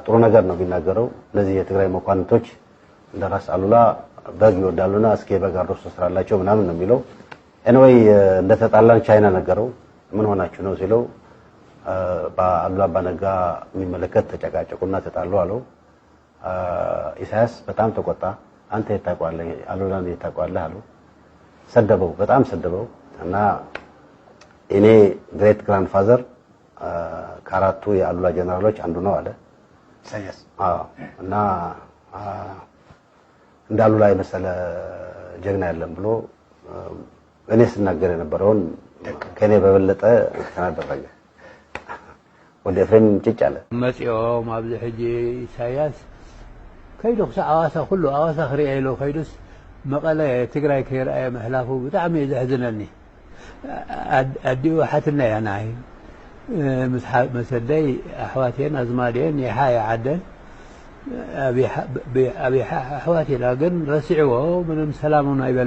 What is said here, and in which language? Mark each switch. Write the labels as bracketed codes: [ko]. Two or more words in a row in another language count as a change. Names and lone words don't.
[am] ጥሩ ነገር ነው ቢናገረው ለዚህ የትግራይ መኳንቶች እንደራስ አሉላ በግ ይወዳሉና እስኪ በጋር ሮስ ስራላቸው ምናምን ነው የሚለው anyway እንደተጣላን ቻይና ነገረው ምን ሆናችሁ ነው ሲለው በአሉላ አባነጋ የሚመለከት ተጨቃጨቁና ተጣሉ አለው ኢሳያስ በጣም ተቆጣ። አንተ የታቋለህ አሉላን የታቋለህ አሉ። ሰደበው፣ በጣም ሰደበው እና እኔ [en] great grand father [am] ከአራቱ የአሉላ ጀነራሎች አንዱ ነው አለ ኢሳያስ። እና እንደ አሉላ የመሰለ ጀግና የለም ብሎ እኔ ስናገር የነበረውን ከኔ በበለጠ ተናደረገ። ወደ ፍሬም ጭጭ አለ [ti] መጽኦም ኣብዚ ሕጂ ኢሳያስ ከይዱ ክሳብ ኣዋሳ ኩሉ ኣዋሳ ክሪአ ኢሉ ከይዱስ መቐለ ትግራይ ከይረአየ ምሕላፉ ብጣዕሚ እዩ ዘሕዝነኒ። ኣዲኡ ሓትና እያ ንዓይ ምስ መሰደይ ኣሕዋትየን ኣዝማድየን ይሓ ይዓደን ኣብይ ኣሕዋት ኢላ ግን ረሲዕዎ ምንም ሰላም እውን